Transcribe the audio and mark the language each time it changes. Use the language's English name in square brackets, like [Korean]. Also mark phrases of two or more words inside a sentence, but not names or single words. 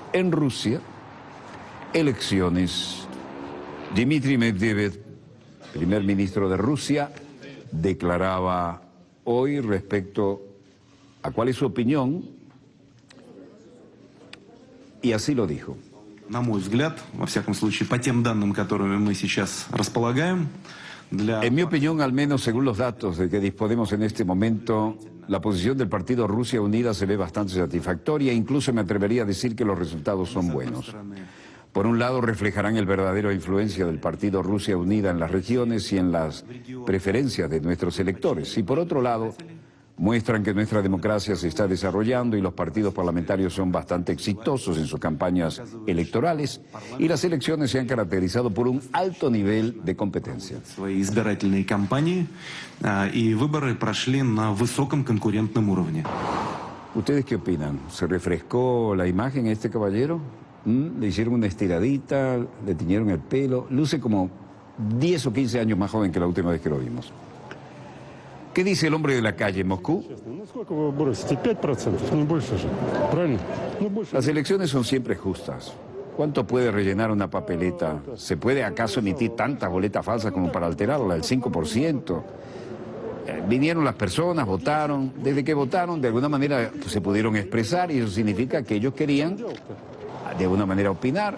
[Spanish] En Rusia, elecciones. Dmitry Medvedev, primer ministro de Rusia, declaraba hoy respecto a cuál es su opinión, y así lo dijo. [Russian] На мой взгляд, во всяком случае, по тем данным, которыми мы сейчас располагаем, [Spanish] En mi opinión, al menos según los datos de que disponemos en este momento, la posición del partido Rusia Unida se ve bastante satisfactoria, incluso me atrevería a decir que los resultados son buenos. Por un lado, reflejarán el verdadero influencia del partido Rusia Unida en las regiones y en las preferencias de nuestros electores. Y por otro lado, Muestran que nuestra democracia se está desarrollando y los partidos parlamentarios son bastante exitosos en sus campañas electorales y las elecciones se han caracterizado por un alto nivel de competencia. [Russian] Свои избирательные кампании, и выборы прошли на высоком конкурентном уровне. [Spanish] ¿Ustedes qué opinan? ¿Se refrescó la imagen a este caballero? Le hicieron una estiradita, le tiñeron el pelo, luce como 10 o 15 años más joven que la última vez que lo vimos. ¿Qué dice el hombre de la calle en Moscú? [Russian] Ну сколько вы бросите? 5%, не больше же. Правильно? Ну больше. [Spanish] Las elecciones son siempre justas. ¿Cuánto puede rellenar una papeleta? ¿Se puede acaso emitir tantas boletas falsas como para alterarla? El 5%. Vinieron las personas, votaron. Desde que votaron, de alguna manera pues, se pudieron expresar y eso significa que ellos querían, de alguna manera, opinar.